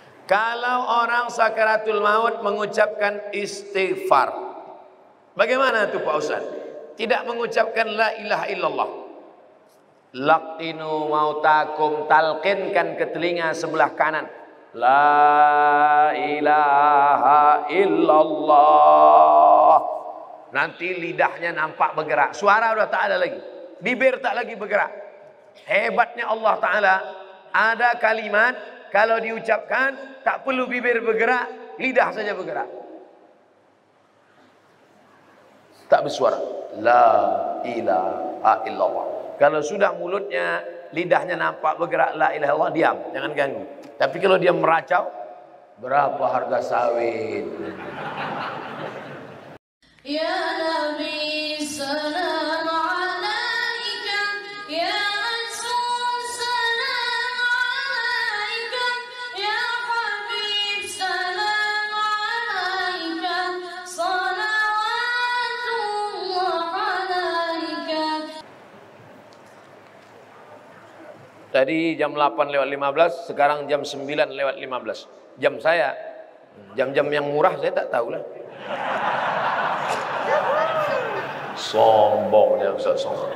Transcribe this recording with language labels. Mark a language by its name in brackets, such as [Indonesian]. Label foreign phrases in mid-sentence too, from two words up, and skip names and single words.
[Malay] Kalau orang sakaratul maut mengucapkan istighfar, bagaimana tuh Pak Ustaz? Tidak mengucapkan [Arabic] لا إله إلا الله. لقنوا موتاكم, [Malay] talqinkan ke telinga sebelah kanan. [Arabic] لا إله إلا الله. [Malay] Nanti lidahnya nampak bergerak. Suara udah tak ada lagi. Bibir tak lagi bergerak. Hebatnya Allah Ta'ala. Ada kalimat kalau diucapkan tak perlu bibir bergerak, lidah saja bergerak. Tak bersuara. [Arabic] لا إله إلا الله. [Malay] Kalau sudah mulutnya, lidahnya nampak bergerak [Arabic] لا إله إلا الله, [Malay] diam, jangan ganggu. Tapi kalau dia meracau, berapa harga sawit? [Arabic] يا نبي سلام عليك، يا رسول سلام عليك، يا حبيب سلام عليك، صلوات الله عليك. [Malay] Tadi jam 8:15, sekarang jam 9:15. Jam saya, jam-jam yang murah saya tak tahu lah. Sombongnya Ustaz sombong.